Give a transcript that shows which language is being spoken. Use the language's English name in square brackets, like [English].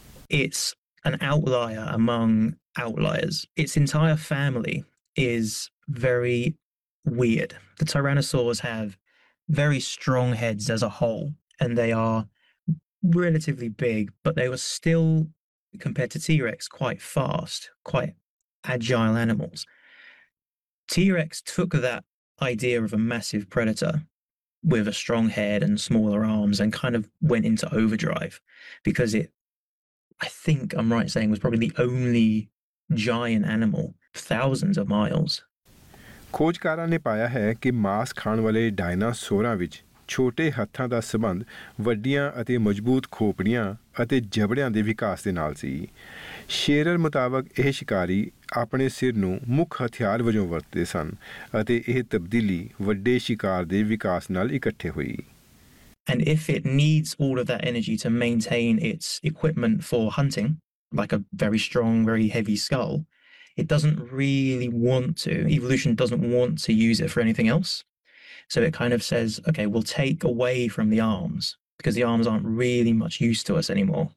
[English] It's an outlier among outliers, it's entire family is very weird. The tyrannosaurs have very strong heads as a whole and they are relatively big, but they were still compare to T-rex quite fast, quite agile animals. T-rex took that idea of a massive predator with a strong head and smaller arms and kind of went into overdrive because it, I think I'm right saying, was probably the only giant animal thousands of miles. [Punjabi] ਖੋਜਕਾਰਾਂ ਨੇ ਪਾਇਆ ਹੈ ਕਿ ਮਾਸ ਖਾਣ ਵਾਲੇ ਡਾਇਨਾਸੌਰਾਂ ਵਿੱਚ ਛੋਟੇ ਹੱਥਾਂ ਦਾ ਸੰਬੰਧ ਵੱਡੀਆਂ ਅਤੇ ਮਜ਼ਬੂਤ ਖੋਪੜੀਆਂ ਅਤੇ ਜਬੜਿਆਂ ਦੇ ਵਿਕਾਸ ਦੇ ਨਾਲ ਸੀ। ਸ਼ੇਰਰ ਮੁਤਾਬਕ ਇਹ ਸ਼ਿਕਾਰੀ ਆਪਣੇ ਸਿਰ ਨੂੰ ਮੁੱਖ ਹਥਿਆਰ ਵਜੋਂ ਵਰਤਦੇ ਸਨ ਅਤੇ ਇਹ ਤਬਦੀਲੀ ਵੱਡੇ ਸ਼ਿਕਾਰ ਦੇ ਵਿਕਾਸ ਨਾਲ ਇਕੱਠੇ ਹੋਈ। [English] And if it needs all of that energy to maintain its equipment for hunting, like a very strong, very heavy skull, it doesn't really want to, evolution doesn't want to use it for anything else. So it kind of says, okay, we'll take away from the arms because the arms aren't really much use to us anymore.